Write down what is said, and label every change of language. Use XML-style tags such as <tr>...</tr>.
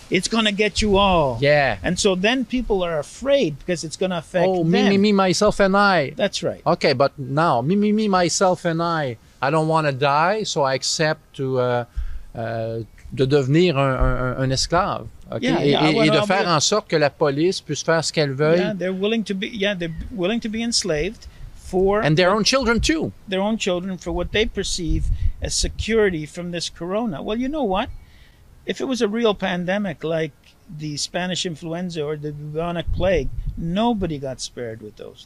<en>It's going to get you all. Yeah. And so then people are afraid because it's going to affect them. Me, myself, and I. That's right. Okay, but now, me, myself, and I don't want to die, so I accept</en> <fr>de devenir un esclave.</fr> <en>Okay?</en> <fr>Et de faire en sorte que la police puisse faire ce qu'elle veuille.</fr> <en>Yeah, they're willing to be enslaved for and their own children too. Their own children for what they perceive as security from this corona. Well, you know what? If it was a real pandemic like the Spanish influenza or the bubonic plague, nobody got spared with those.</en>